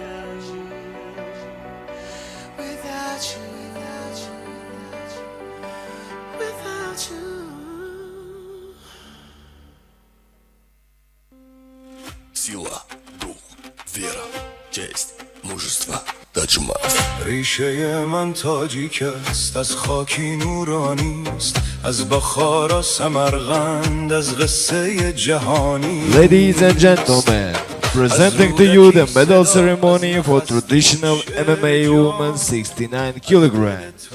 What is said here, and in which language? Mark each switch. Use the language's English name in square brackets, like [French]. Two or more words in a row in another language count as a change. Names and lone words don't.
[English] Without you, without you, without you. [Russian] Сила, дух, вера, честь, мужество, таджма. [Tajik] ریشه من تاجیک است از خاکی نورانی است از بخارا سمرقند از قصه جهانی. [English] Ladies and gentlemen, presenting to you the medal ceremony for traditional MMA women 69 kg.